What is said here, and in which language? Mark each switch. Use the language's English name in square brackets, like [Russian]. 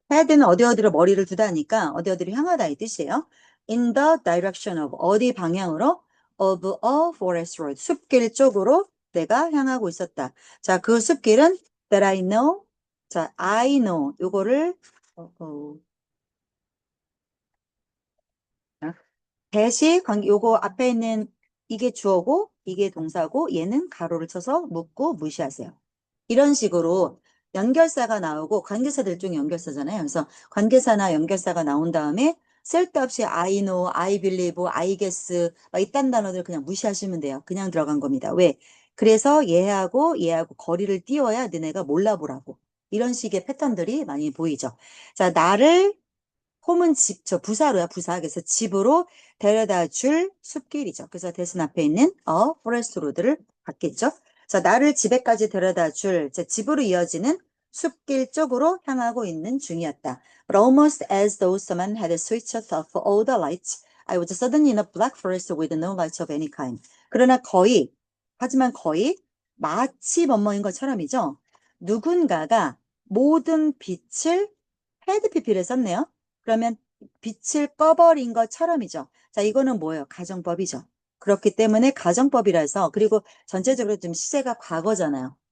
[Korean] head는 어디 어디로 머리를 두다니까 어디 어디로 향하다 이 뜻이에요. [English] In the direction of [Korean] 어디 방향으로 [English] of a forest road [Korean] 숲길 쪽으로 내가 향하고 있었다. 자, 그 숲길은 [English] that I know. [Korean] 자, I know 요거를 대시 관계 요거 앞에 있는 이게 주어고 이게 동사고 얘는 가로를 쳐서 묻고 무시하세요. 이런 식으로 연결사가 나오고 관계사들 중에 연결사잖아요. 그래서 관계사나 연결사가 나온 다음에 쓸데없이 [English] I know, I believe, I guess [Korean] 막 이딴 단어들 그냥 무시하시면 돼요. 그냥 들어간 겁니다. 왜? 그래서 얘하고 거리를 띄워야 너네가 몰라보라고. 이런 식의 패턴들이 많이 보이죠. 자, 나를 홈은 집, 저 부사로야, 부사. 그래서 집으로 데려다 줄 숲길이죠. 그래서 대신 앞에 있는 forest road를 갖겠죠. 자, 나를 집에까지 데려다 줄, 제 집으로 이어지는 숲길 쪽으로 향하고 있는 중이었다. [English] But almost as though someone had switched off all the lights, I was suddenly in a black forest with no lights of any kind. [Korean] 그러나 거의, 하지만 거의 마치 뭐뭐인 것처럼이죠. 누군가가 모든 빛을 헤드피피를 썼네요. 그러면 빛을 꺼버린 것처럼이죠. 자, 이거는 뭐예요? 가정법이죠. 그렇기 때문에 가정법이라서 그리고 전체적으로 좀 시제가 과거잖아요.